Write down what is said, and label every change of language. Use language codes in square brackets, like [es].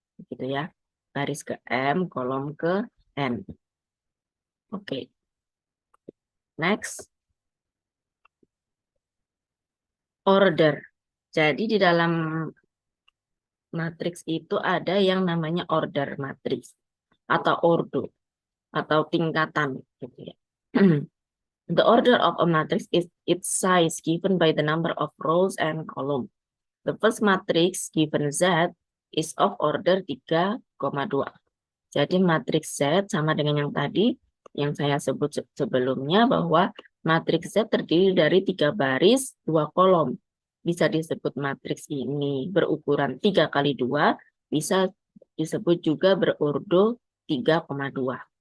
[id] Gitu ya. Baris ke M, kolom ke N. Oke. Next. [en] Order. [id] Jadi di dalam matriks itu ada yang namanya order matriks atau ordo atau tingkatan gitu ya. [en] The order of a matrix is its size given by the number of rows and column. The first matrix given Z is of order 3,2. [id] Jadi matriks Z sama dengan yang tadi yang saya sebut sebelumnya, bahwa matriks Z terdiri dari 3 baris 2 kolom. Bisa disebut matriks ini berukuran 3 kali 2, bisa disebut juga berurdo 3,2.